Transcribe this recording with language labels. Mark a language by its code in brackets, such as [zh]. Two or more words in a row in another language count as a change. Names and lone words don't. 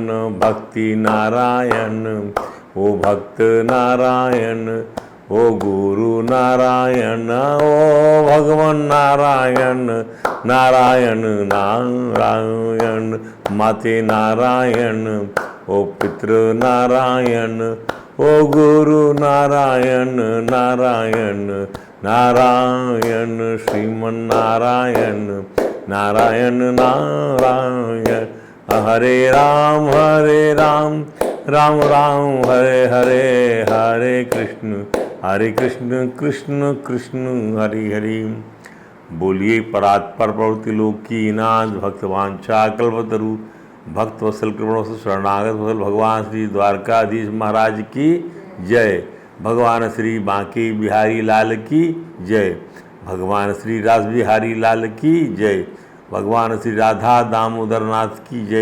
[sa] भक्ति नारायण ओ भक्त नारायण ओ गुरु नारायण ओ भगवान नारायण नारायण नारायण। माते नारायण ओ पितृ नारायण ओ गुरु नारायण नारायण नारायण। श्रीमन नारायण नारायण नारायण। हरे राम राम राम हरे हरे हरे कृष्ण कृष्ण कृष्ण हरि हरि। [hi] बोलिए परात्पर प्रवृत्ति लोक की नाथ भक्तवांछा कल्पतरु भक्त वत्सल कृपण शरणागत वत्सल भगवान श्री द्वारकाधीश महाराज की जय। भगवान श्री बांके बिहारी लाल की जय। भगवान श्री रास बिहारी लाल की जय। भगवान श्री राधा दामोदर नाथ की जय।